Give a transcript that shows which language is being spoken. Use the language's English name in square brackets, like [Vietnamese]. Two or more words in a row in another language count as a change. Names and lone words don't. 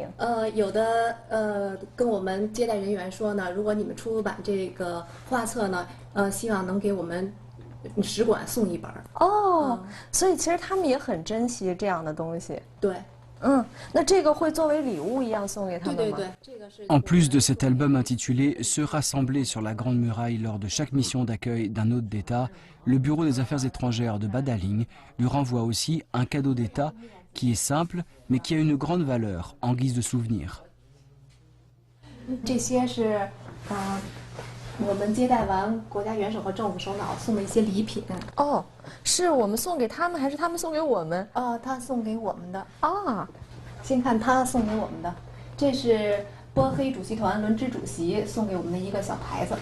[Chinese] 有的跟我们接待人员说呢，如果你们出版这个画册呢，希望能给我们使馆送一本。所以其实他们也很珍惜这样的东西。对。那这个会作为礼物一样送给他们吗？对。 [French] En plus de cet album intitulé Se rassembler sur la Grande Muraille lors de chaque mission d'accueil d'un hôte d'État, le Bureau des Affaires étrangères de Badaling lui renvoie aussi un cadeau d'État qui est simple mais qui a une grande valeur en guise de souvenir. [Chinese] 这些是我们接待完国家元首和政府首脑送的一些礼品。是我们送给他们，还是他们送给我们？他送给我们的。先看他送给我们的，这是波黑主席团轮值主席送给我们的一个小牌子。